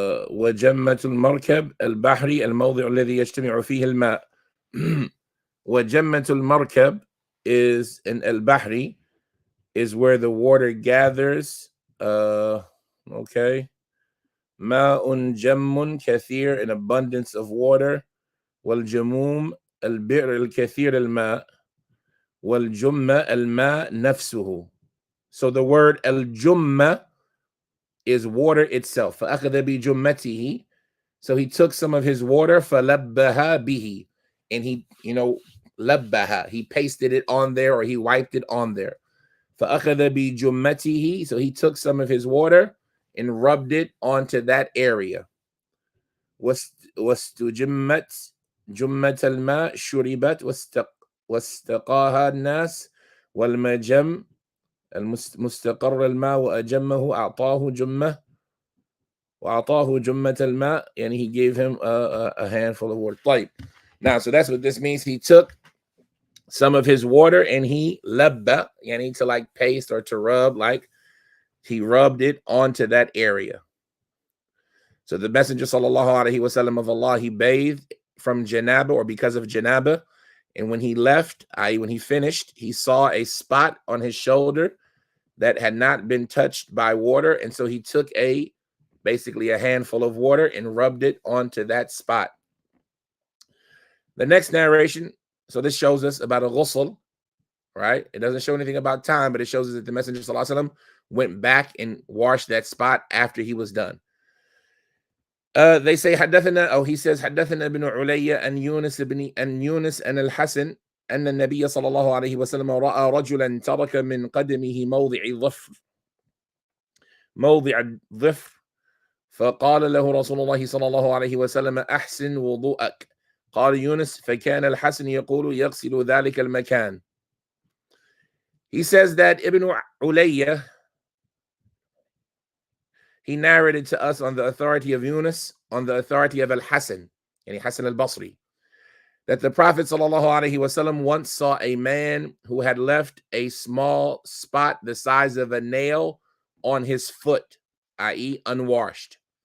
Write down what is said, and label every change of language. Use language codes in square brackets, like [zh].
[ar] وجمة المركب البحري الموضع الذي يجتمع فيه الماء. وجمة المركب [en] is in [ar] البحري [en] is where the water gathers. Okay. [ar] ماء جم كثير, [en] an abundance of water. [ar] والجموم البئر الكثير الماء. والجمة الماء نفسه. [en] So the word al-jumma is water itself. [ar] فأخذ بجمته. [en] So he took some of his water, [ar] فلبها به, [en] and he, labbaha, he pasted it on there, or he wiped it on there. [ar] فأخذ بجمته. [en] So he took some of his water and rubbed it onto that area. [ar] واستجمت جمة الماء شربت واستقاها الناس. والمجم المستقر الماء وأجمه أعطاه جمة وأعطاه جمة الماء, [en] and he gave him a handful of water. [ar] طيب. [en] Now, so that's what this means. He took some of his water and he labba, to like paste or to rub, like he rubbed it onto that area. So the Messenger sallallahu alaihi wasallam of Allah, he bathed from janaba or because of janaba, and when he left, i.e. when he finished, he saw a spot on his shoulder that had not been touched by water, and so he took basically a handful of water and rubbed it onto that spot. The next narration, so this shows us about a ghusl, right? It doesn't show anything about time, but it shows us that the Messenger sallallahu alaihi wasallam went back and washed that spot after he was done. They say he says [ar] حدثنا ابن علي أن يونس أن الحسن أن النبي صلى الله عليه وسلم رأى رجلا ترك من قدمه موضع الظفر فقال له رسول الله صلى الله عليه وسلم أحسن وضوءك. قال يونس فكان الحسن يقول يغسل ذلك المكان. [en] He says that Ibn Ulayya, he narrated to us on the authority of Yunus, on the authority of Al-Hasan, Hasan al-Basri, that the Prophet ﷺ once saw a man who had left a small spot the size of a nail on his foot, i.e. unwashed.